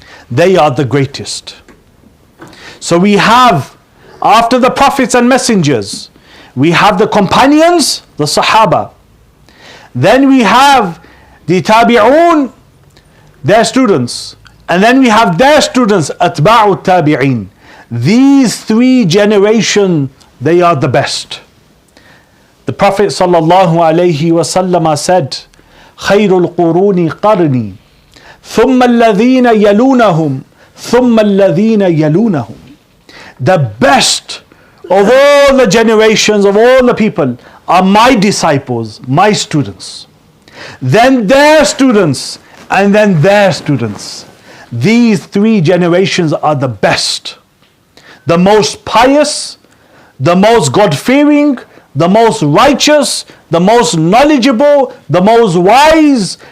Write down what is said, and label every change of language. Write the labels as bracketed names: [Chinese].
[English] They are the greatest. So we have, after the prophets and messengers, we have the companions, the Sahaba. Then we have the Tabi'un, their students. And then we have their students, Atba'ut Tabi'een. These three generations, they are the best. [Arabic] The Prophet sallallahu alaihi wasallam said, خير القرون قرني ثم الذين يلونهم ثم الذين يلونهم. [English] The best of all the generations, of all the people, are my disciples, my students. Then their students, and then their students. These three generations are the best. The most pious, the most God-fearing, the most righteous, the most knowledgeable, the most wise.